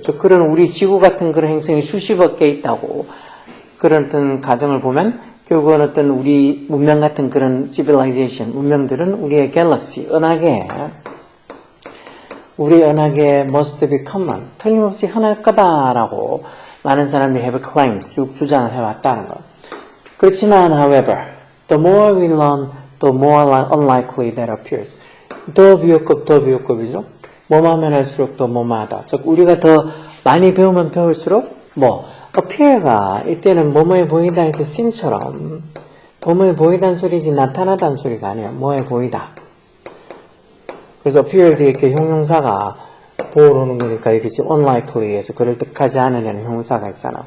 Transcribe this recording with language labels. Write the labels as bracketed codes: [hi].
[ko] 즉 그런 우리 지구 같은 그런 행성이 수십억 개 있다고 그런 어떤 가정을 보면 결국은 어떤 우리 문명 같은 그런 civilization, 문명들은 우리의 갤럭시, 우리 은하계 [en] must be common, [ko] 틀림없이 흔할 거다라고 많은 사람들이 [en] have claimed, [ko] 쭉 주장을 해왔다는 거. 그렇지만, [en] however, the more we learn, the more unlikely that appears. [ko] 더 비교급이죠? 뭐하면 할수록 더 뭐하다. 즉, 우리가 더 많이 배우면 배울수록 appear가 이때는 뭐뭐해 보이다 해서 seem처럼 뭐뭐해 보이다는 소리지 나타나다는 소리가 아니에요. 뭐해 보이다. 그래서 appear 뒤에 이렇게 형용사가 보호로 오는 거니까 이게 지금 unlikely에서 그럴듯하지 않으려는 형용사가 있잖아.